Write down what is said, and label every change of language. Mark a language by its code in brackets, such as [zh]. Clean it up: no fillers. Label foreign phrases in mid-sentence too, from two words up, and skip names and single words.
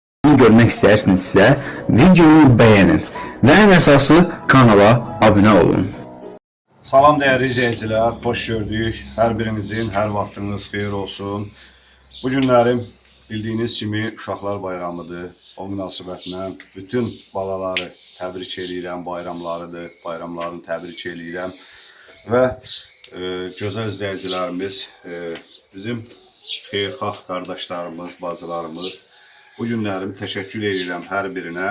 [az] videosunu görmək istəyirsinizsə, videonu bəyənin və ən əsası kanala abunə olun. [tr] Salam değerli izleyiciler, hoş gördük. [az] Her birinizin her vaxtınız xeyir olsun. Bu günlərim bildiğiniz kimi Uşaqlar Bayramıdır. O münasibətlə bütün balaları təbrik edirəm, bayramlarıdır. Bayramlarını təbrik edirəm. Və gözəl izləyicilərimiz, bizim xeyirxah qardaşlarımız, bacılarımız, bu günlərim təşəkkür edirəm hər birinə.